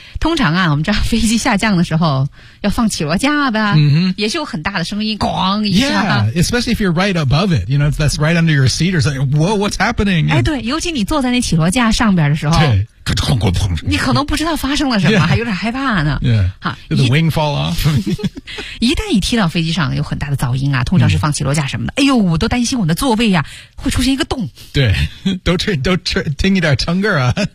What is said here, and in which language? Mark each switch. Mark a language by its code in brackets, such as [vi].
[zh] 通常啊我们知道飞机下降的时候要放起落架吧、 [en] mm-hmm. [zh] 也是有很大的声音咣一下。 [en] Yeah, especially if you're right above it, you know, if that's right under your seat or something, whoa, what's happening? [zh] 哎对尤其你坐在那起落架上边的时候对你可能不知道发生了什么、 [en] yeah. [zh] 还有点害怕呢。 [en] Yeah. [zh] 好 [en] Did the wing fall off? [zh] 一旦一踢到飞机上有很大的噪音啊通常是放起落架什么的、mm. 哎呦我都担心我的座位啊会出现一个洞。对 [en] don't tingle your tongue, 啊。